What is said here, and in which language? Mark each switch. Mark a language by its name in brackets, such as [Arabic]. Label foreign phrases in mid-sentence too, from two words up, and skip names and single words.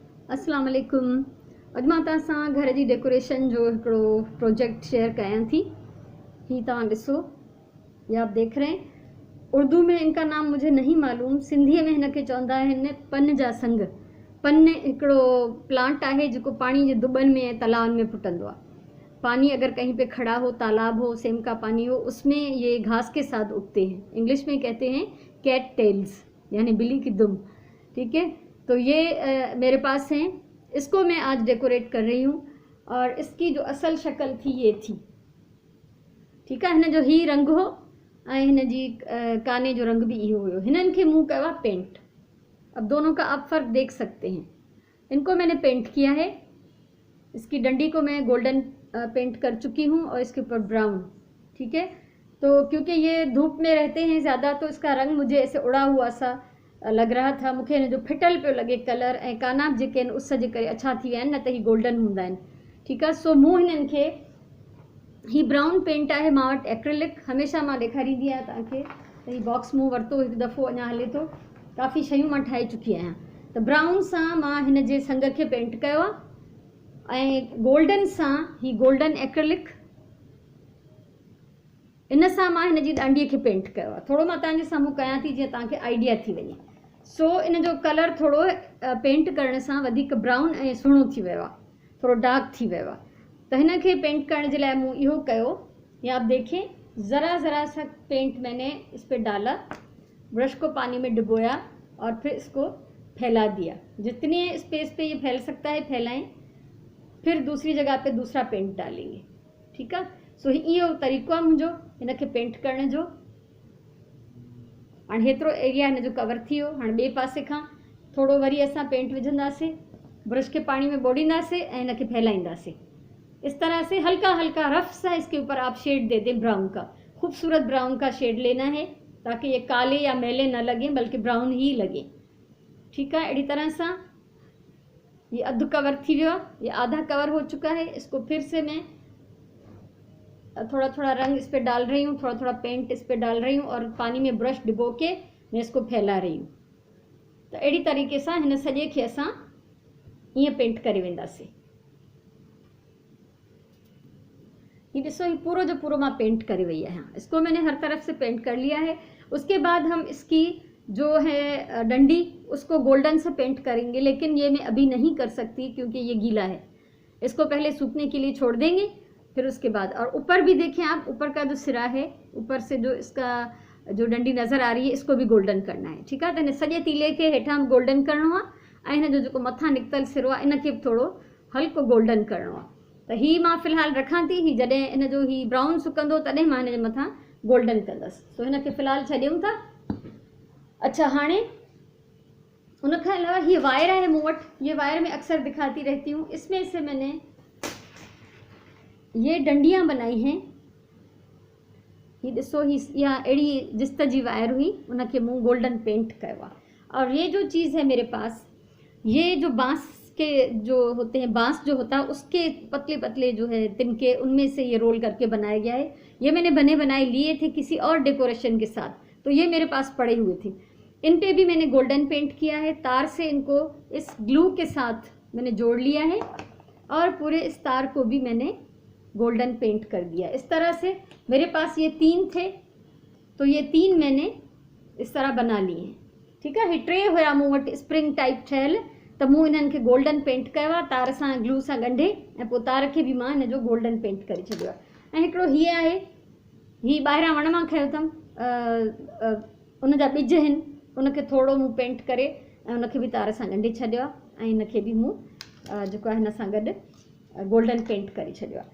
[Arabic] السلام عليكم. [Sindhi] अॼु मां तव्हां सां घर जी डेकोरेशन जो हिकिड़ो प्रोजेक्ट शेयर कयां थी। ही तव्हां ॾिसो, [Urdu] یہ آپ دیکھ رہے ہیں. اردو میں انکا نام مجھے نہیں معلوم, [Sindhi] सिंधीअ में हिनखे चवंदा आहिनि पन जा संग। पन हिकिड़ो प्लांट आहे जेको पाणी जे दुॿनि में ऐं तलाउनि में फुटंदो आहे। [Urdu] پانی اگر کہیں پہ کھڑا ہو، تالاب ہو، سیم کا پانی ہو، اسمیں یہ گھاس کے ساتھ اگتے ہیں. انگلش میں کہتے ہیں [English] cat tails, [Urdu] یعنی بلی کی دم. ٹھیک ہے، تو یہ میرے پاس ہیں. اسکو میں آج ڈیکوریٹ کر رہی ہوں اور اسکی جو اصل شکل تھی یہ تھی. ٹھیک ہے, [Sindhi] हिन जो ही रंग हो ऐं हिन जी काने जो रंग भी इहो हुयो। हिननि खे मूं कयो आहे पेंट। [Urdu] اب دونوں کا آپ فرق دیکھ سکتے ہیں. انکو میں نے پینٹ کیا ہے. اسکی ڈنڈی کو میں [English] golden paint [Urdu] کر چکی ہوں اور اسکے اوپر براؤن. ٹھیک ہے، تو کیونکہ یہ دھوپ میں رہتے ہیں زیادہ تو اسکا رنگ مجھے ایسے اڑا ہوا سا لگ رہا تھا. [Sindhi] मूंखे हिन जो फिटल पियो लॻे कलर, ऐं काना जेके आहिनि उस जे करे अच्छा थी विया आहिनि, न त ही गोल्डन हूंदा आहिनि। ठीकु आहे, सो मूं हिननि खे ही [English] brown paint [Sindhi] आहे मां वटि एक्रेलिक। हमेशह मां ॾेखारींदी आहियां तव्हांखे त ही बॉक्स मूं वरितो हिकु दफ़ो, अञा हले थो। काफ़ी शयूं मां ठाहे चुकी आहियां। त ब्राउन सां मां हिन जे संग खे पेंट कयो आहे ऐं गोल्डन सां ही [English] golden acrylic, [Sindhi] इन सां मां हिन जी डांडीअ खे पेंट कयो आहे। थोरो मां तव्हांजे साम्हूं कयां थी जीअं तव्हांखे आइडिया थी वञे। सो इन जो कलर थोरो पेंट करण सां वधीक ब्राउन ऐं सुहिणो थी वियो आहे, थोरो डार्क थी वियो आहे। त हिन खे पेंट करण जे लाइ मूं इहो कयो। [Urdu] یا آپ دیکھیں، ذرا ذرا سا پینٹ میں نے اس پر ڈالا، برش کو پانی میں ڈبویا اور پھر اسکو پھیلا دیا. جتنے اسپیس پہ یہ پھیل سکتا ہے پھیلائیں، پھر دوسری جگہ پہ دوسرا پینٹ ڈالیں گے. ٹھیک ہے, [Sindhi] सो इहो तरीक़ो आहे मुंहिंजो हिन खे पेंट करण जो। हाणे हेतिरो एरिया हिन जो कवर थी वियो। हाणे ॿिए पासे खां थोरो वरी असां पेंट विझंदासीं, ब्रश के पानी में ॿोड़ींदासीं ऐं हिन खे फैलाईंदासीं। [Urdu] اس طرح سے ہلکا ہلکا رف سا اسکے اوپر آپ شیڈ دے دیں براؤن کا. خوبصورت براؤن کا شیڈ لینا ہے تاکہ یہ کالے یا میلے نہ لگے، بلکہ براؤن ہی لگے. ٹھیک ہے، اڑی طرح سے یہ [Sindhi] अध कवर थी वियो, [Urdu] یہ آدھا کور ہو چکا ہے. اسکو پھر سے میں تھوڑا تھوڑا رنگ اس پر ڈال رہی ہوں، تھوڑا تھوڑا پینٹ اس پر ڈال رہی ہوں اور پانی میں برش ڈبو کے میں اسکو پھیلا رہی ہوں. [Sindhi] तो अड़ी तरीक़े से हिन सॼे खे असां ईअं पेंट करे वेंदासीं। ये ॾिसो, ये पूरो जो पूरो मां पेंट करे वही आहियां। [Urdu] اسکو میں نے ہر طرف سے پینٹ کر لیا ہے۔ اسکے بعد ہم اسکی جو ہے ڈنڈی، اسکو گولڈن سے پینٹ کریں گے، لیکن یہ میں ابھی نہیں کر سکتی کیونکہ یہ گیلا ہے. اسکو پہلے سوکھنے کے لیے چھوڑ دیں گے، پھر اسکے بعد. اور اوپر بھی دیکھیں آپ، اوپر کا جو سرا ہے، اوپر سے جو اسکا جو ڈنڈی نظر آ رہی ہے، اسکو بھی گولڈن کرنا ہے. ٹھیک ہے, [Sindhi] तो इन सॼे तीले के हेठां गोल्डन करणो आहे ऐं हिन जो जेको मथां निकितल सिरो आहे इनखे बि थोरो हल्को गोल्डन करणो आहे। त ही मां फ़िलहालु रखां थी। ही जॾहिं इन जो ही ब्राउन सुकंदो तॾहिं मां हिन जे मथां गोल्डन कंदसि। सो हिन खे फ़िलहालु छॾियूं था। अच्छा, हाणे उनखां अलावा [Urdu] یہ وائر ہے [Sindhi] मूं वटि। [Urdu] یہ وائر میں اکثر دکھاتی رہتی ہوں۔ اسمیں سے میں نے یہ ڈنڈیاں بنائی ہیں. [Sindhi] ये ॾिसो, ही या अहिड़ी जिस्त जी वायर हुई, उनखे मूं [English] golden paint [Sindhi] कयो आहे। [Urdu] اور یہ جو چیز ہے میرے پاس، یہ جو بانس کے جو ہوتے ہیں، بانس جو ہوتا ہے اسکے پتلے پتلے جو ہے تنکے، ان میں سے یہ رول کرکے بنایا گیا ہے. یہ میں نے بنے بنائے لیے تھے کسی اور ڈیکوریشن کے ساتھ، تو یہ میرے پاس پڑے ہوئے تھے. ان پہ بھی میں نے [English] golden paint [Urdu] کیا ہے۔ تار سے انکو اس گلو کے ساتھ میں نے جوڑ لیا ہے اور پورے اس تار کو بھی میں نے [English] golden paint [Urdu] کر دیا. اس طرح سے میرے پاس یہ 3 تھے، تو یہ 3 میں نے اس طرح بنا لیے ہیں. ٹھیک ہے, [Sindhi] ही टे हुया मूं वटि [English] spring type [Sindhi] ठहियल, त मूं इन्हनि खे [English] golden paint [Sindhi] कयो आहे तार सां, ग्लू सां ॻंढे, ऐं पोइ तार खे बि मां हिन जो [English] golden paint [Sindhi] करे छॾियो आहे। ऐं हिकिड़ो हीअ आहे, हीअ ॿाहिरां वण मां खयो अथमि, उन जा ॿिज आहिनि, उनखे थोरो मूं पेंट करे ऐं उनखे बि तार सां ॻंढे छॾियो आहे ऐं हिनखे बि मूं जेको आहे हिन सां गॾु [English] golden paint [Sindhi] करे छॾियो आहे।